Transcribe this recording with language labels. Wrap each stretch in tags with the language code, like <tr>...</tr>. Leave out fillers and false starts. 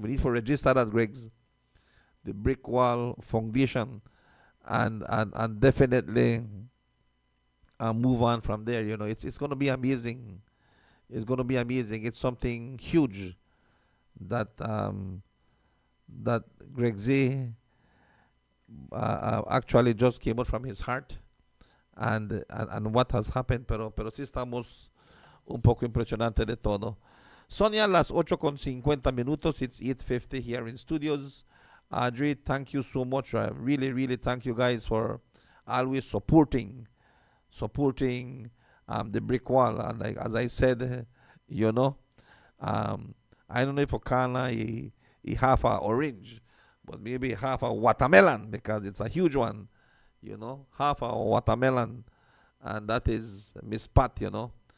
<en>We need to register that, Greg's, the Brick Wall Foundation, and definitely move on from there. You know, it's going to be amazing. It's going to be amazing. It's something huge that that Greg Z actually just came out from his heart, and what has happened.</en> <es>Pero sí estamos un poco impresionante de todo. Son ya las 8:50.</es> <en>It's 8:50 here in studios. Audrey, thank you so much. I really, really thank you guys for always supporting the brick wall. And like as I said, you know, I don't know if Okana he half a orange, but maybe half a watermelon, because it's a huge one, you know, half a watermelon, and that is Miss Pat, you know.</en>